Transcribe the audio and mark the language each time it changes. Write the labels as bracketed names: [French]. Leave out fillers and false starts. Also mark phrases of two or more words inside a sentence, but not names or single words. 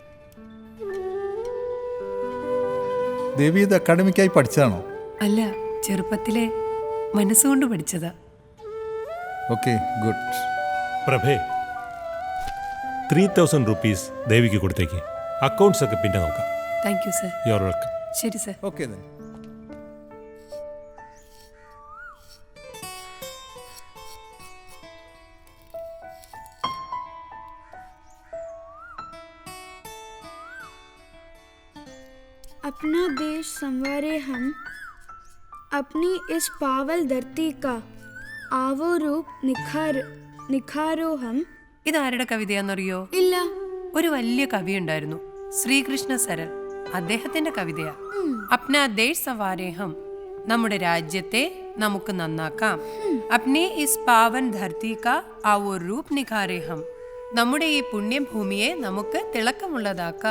[Malayalam] ദേവി ഇത് അക്കാഡമിക്കായി പഠിച്ചതാണോ? അല്ല, ചെറുപ്പത്തിലെ മനസ്സുകൊണ്ട് പഠിച്ചതാ. [English] Okay, good. [Malayalam] പ്രഭേ, 3000 rupees ദേവിക്ക് കൊടുത്തേക്ക്. അക്കൗണ്ട്സ് ഒക്കെ പിന്നെ നോക്കാം. [English] Thank you sir. You are welcome. [Malayalam] ശരി സർ. [English] Okay then. [Hindi] अपना देश संवारे हम, अपनी इस पावल धरती का आवो रूप निखारो हम. [Malayalam] ഇതാരുടെ കവിതയാണെന്നറിയോ? ഇല്ല. ഒരു വലിയ കവി ഉണ്ടായിരുന്നു, ശ്രീകൃഷ്ണ സരൽ. അദ്ദേഹത്തിന്റെ കവിതയാ. [Hindi] अपना देश संवारे हम, [Malayalam] നമ്മുടെ രാജ്യത്തെ നമുക്ക് നന്നാക്കാം. [Hindi] अपने इस पावन धरती का आवो रूप निखारे हम, [Malayalam] നമ്മുടെ ഈ പുണ്യഭൂമിയെ നമുക്ക് തിളക്കമുള്ളതാക്കാം.